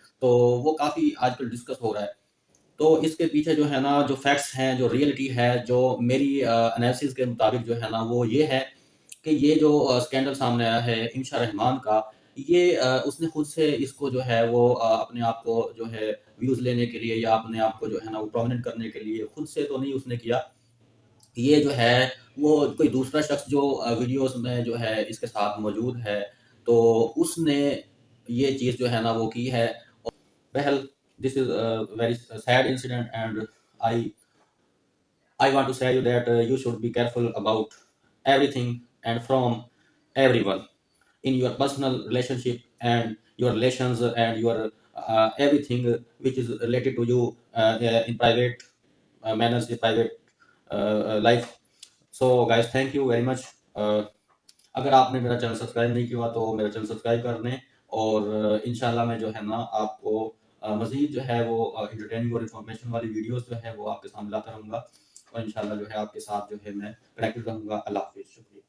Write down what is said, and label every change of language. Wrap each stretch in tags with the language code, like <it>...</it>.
<ur>تو وہ کافی آج کل ڈسکس ہو رہا ہے. تو اس کے پیچھے جو ہے نا جو فیکٹس ہیں، جو ریئلٹی ہے، جو میری انالیسس کے مطابق جو ہے نا وہ یہ ہے کہ یہ جو اسکینڈل سامنے آیا ہے انشا رحمان کا، یہ اس نے خود سے اس کو جو ہے وہ اپنے آپ کو جو ہے ویوز لینے کے لیے یا اپنے آپ کو جو ہے نا وہ پرومیننٹ کرنے کے لیے خود سے تو نہیں اس نے کیا. یہ جو ہے وہ کوئی دوسرا شخص جو ویڈیوز میں جو ہے اس کے ساتھ موجود ہے، تو اس نے یہ چیز جو ہے نا وہ کی ہے.</ur> <en>بہرحال this is a very sad incident, and I want to say you that you should be careful about everything and from everyone in your personal relationship and your relations and your everything which is related to you in private manners, in private life. So guys, thank you very much.</en> <ur>اگر آپ نے میرا channel subscribe نہیں کیا تو میرا channel subscribe کر دیں، اور انشاءاللہ میں جو ہے نا آپ کو مزید جو ہے وہ انٹرٹیننگ اور انفارمیشن والی ویڈیوز جو ہے وہ آپ کے سامنے لاتا رہوں گا، اور انشاءاللہ جو ہے آپ کے ساتھ جو ہے میں کنیکٹڈ رہوں گا. اللہ حافظ. شکریہ.</ur>